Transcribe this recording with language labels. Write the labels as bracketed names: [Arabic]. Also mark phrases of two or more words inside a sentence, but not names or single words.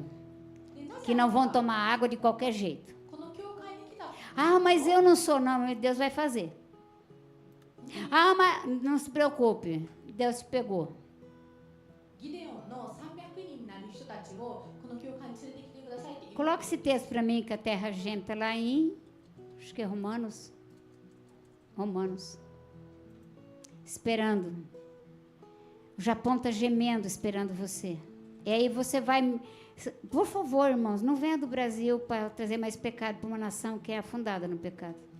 [Japanese] でなぜ [Portuguese] que não vão tomar água de qualquer jeito. [Japanese] この教会に来た。 [Portuguese] Ah, mas eu não sou, não, mas Deus vai fazer. Ah, mas não se preocupe, Deus te pegou. [Japanese] ギデオンの300人になる人たちをこの教会に連れてきてくださいって言う。 [Portuguese] Coloque esse texto para mim, que a terra geme, está lá em, acho que é Romanos. Romanos. Esperando. O Japão está gemendo esperando você. E aí você vai... Por favor, irmãos, não venha do Brasil para trazer mais pecado para uma nação que é afundada no pecado.